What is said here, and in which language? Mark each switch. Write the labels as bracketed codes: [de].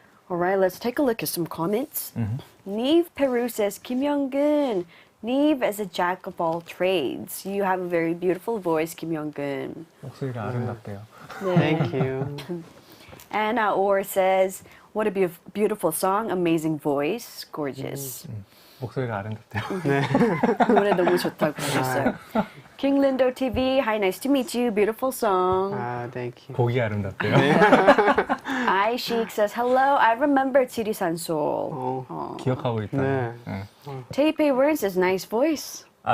[en] All right, let's take a look at some comments. Nive Peru says, Kim Younggeun, Nive is a jack of all trades. You have a very beautiful voice, Kim Younggeun. [ko] 목소리가 아름답대요. [en] Thank you. Anna Orr says, what a beautiful song, amazing voice, gorgeous. [ko] 목소리가 아름답대요. 노래 너무 좋다고 하셨어요. [en] King Lindo TV, hi, nice to meet you, beautiful song. 아, thank you. [ko] 곡이 아름답대요. [en] I Chic says, hello, I remember 지리산 Soul. [ko] 기억하고 있다. 네. [en] Taipei Words says, nice voice.